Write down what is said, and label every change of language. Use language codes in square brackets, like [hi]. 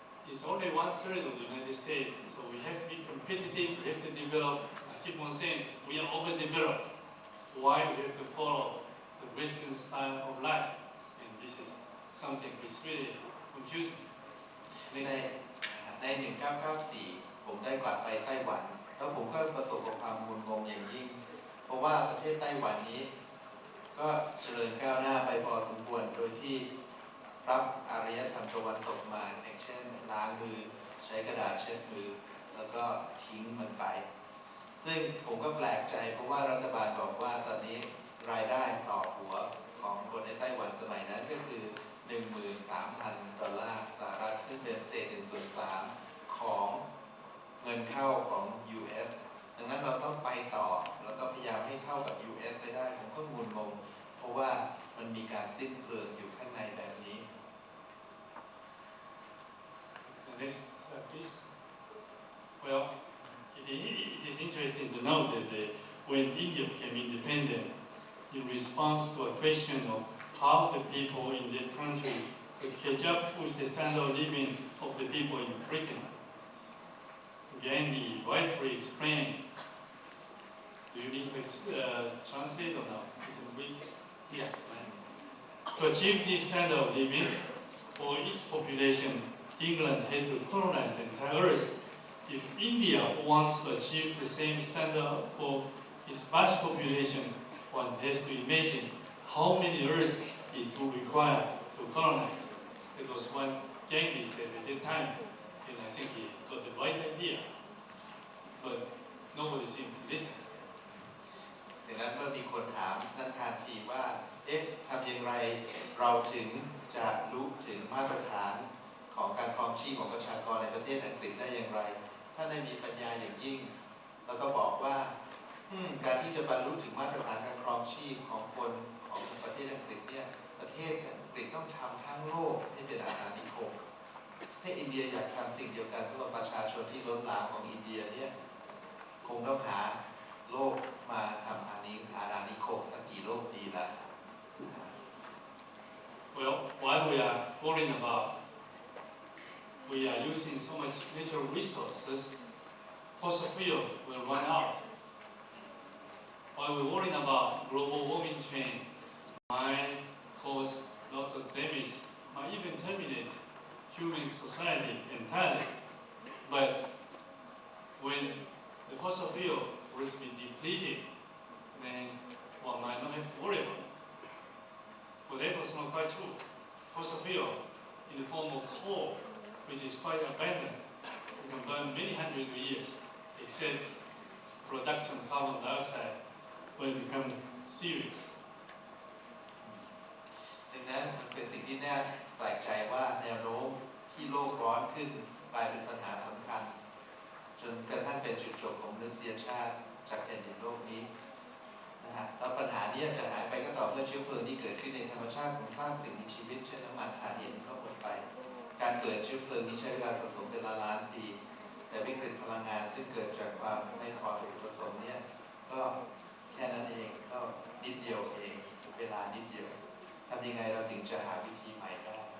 [en] It's only 1/3 of the United States, so we have to be competitive, we have to develop. I keep on saying we are overdeveloped. Why we have to follow the Western style of life? And this is something which really confusing. [th] ใน 1994 ผมได้กลับไปไต้หวันแล้วผมก็ประสบกับความงุนงงอย่างยิ่งเพราะว่าประเทศไต้หวันนี้ก็เจริญก้าวหน้าไปพอสมควรโดยที่รับอารยธรรมตะวันตกมาอย่างเช่นล้างมือใช้กระดาษเช็ดมือแล้วก็ทิ้งมันไป ซึ่งผมก็แปลกใจเพราะว่ารัฐบาลบอกว่าตอนนี้รายได้ต่อหัวของคนในไต้หวันสมัยนั้นก็คือ $13,000 สหรัฐซึ่งเป็นเศษ1/3ของเงินเข้าของ US ดังนั้นเราต้องไปต่อแล้วก็พยายามให้เท่ากับ US ให้ได้ผมก็งุนงงเพราะว่ามันมีการสิ้นเปลืองอยู่ข้างในแบบนี้ [en] Next, please. Well, it is interesting to note that when India became independent, in response to a question of how the people in that country could catch up with the standard of living of the people in Britain, Gandhi rightfully explained. Do you need to translate or not? You can read. Yeah. To achieve this standard of living for its population, England had to colonize the entire earth. If India wants to achieve the same standard for its vast population, one has to imagine how many earths it will require to colonize. It was what Gandhi said at that time, and I think he got the right idea. But nobody seemed to listen. [th] ดังนั้นเมื่อมีคนถามท่านทานทีว่าทำอย่างไรเราถึงจะรู้ถึงมาตรฐานของการครองชีพของประชากรในประเทศอังกฤษได้อย่างไรท่านได้มีปัญญาอย่างยิ่งแล้วก็บอกว่า การที่จะบรรลุถึงมาตรฐานการครองชีพของคนของประเทศอังกฤษเนี่ยประเทศอังกฤษต้องทำทั้งโลกให้เป็นอาณานิคมถ้าอินเดียอยากทำสิ่งเดียวกันสำหรับประชาชนที่ล้นหลามของอินเดียเนี่ยคงต้องหาโลกมาทำอาณานิคมสักกี่โลกดีละ [en] Well, while we are worrying about we are using so much natural resources, fossil fuel will run out. While we're worrying about global warming trend, might cause lots of damage, might even terminate society entirely. But when the fossil fuel were to be depleted, then one might not have to worry about it. But that was not quite true. Fossil fuel in the form of coal, which is quite abundant, we can burn many hundred years, except production of carbon dioxide will become serious. [th] ดังนั้นเป็นสิ่งที่น่าแปลกใจว่าแนวโน้มที่โลกร้อนขึ้นกลายเป็นปัญหาสำคัญจนกระทั่งเป็นจุดจบของมนุษยชาติจากแผ่นดินโลกนี้ นะฮะแล้วปัญหานี้จะหายไปก็ต่อเมื่อเชื้อเพลิงที่เกิดขึ้นในธรรมชาติของสร้างสิ่งมีชีวิตเช่นน้ำมันถ่านหินก็หมดไปการเกิดเชื้อเพลิงนี้ใช้เวลาสะสมเป็นล้านปีแต่วิกฤตพลังงานซึ่งเกิดจากความไม่พอถูกผสมเนี่ยก็แค่นั้นเองก็นิดเดียวเองเวลานิดเดียวทำยังไงเราถึงจะหาวิธีใหม่ได้